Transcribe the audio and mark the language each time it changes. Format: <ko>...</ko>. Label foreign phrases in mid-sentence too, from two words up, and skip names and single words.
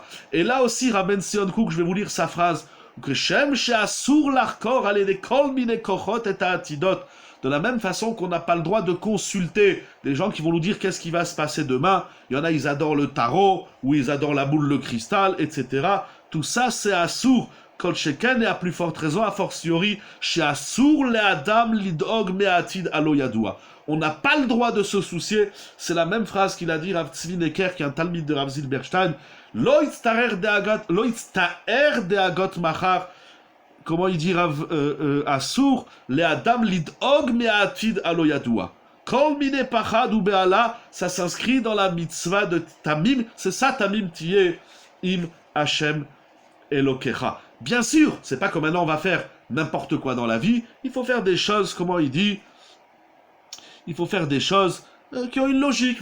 <fr>Et là aussi, Rabben Sion Kook, je vais vous lire sa phrase. De la même façon qu'on n'a pas le droit de consulter des gens qui vont nous dire qu'est-ce qui va se passer demain. Il y en a, ils adorent le tarot, ou ils adorent la boule de cristal, etc. Tout ça, c'est assour.</fr> <he>כל שכן,</he> <fr>et à plus forte raison, a fortiori, chez</fr> <he>אסור לאדם לדאוג מעתיד שלא ידוע.</he> <fr>On n'a pas le droit de se soucier. C'est la même phrase qu'il a dit Rav Tzvi Necker, qui est un talmid de Rav Zilberstein.</fr> <he>לא יצטער דאגת מחר.</he> <fr>Comment il dit Rav Assour?</fr> <he>לאדם לדאוג מעתיד שלא ידוע. כל מיני פחד</he> <fr>ou be'ala, ça s'inscrit dans la mitzvah de Tamim. C'est ça</fr> <he>תמים תהיה עם השם אלוקיך.</he> <fr>Bien sûr, c'est pas comme maintenant on va faire n'importe quoi dans la vie. Il faut faire des choses, comment il dit? Il faut faire des choses qui ont une logique.</fr>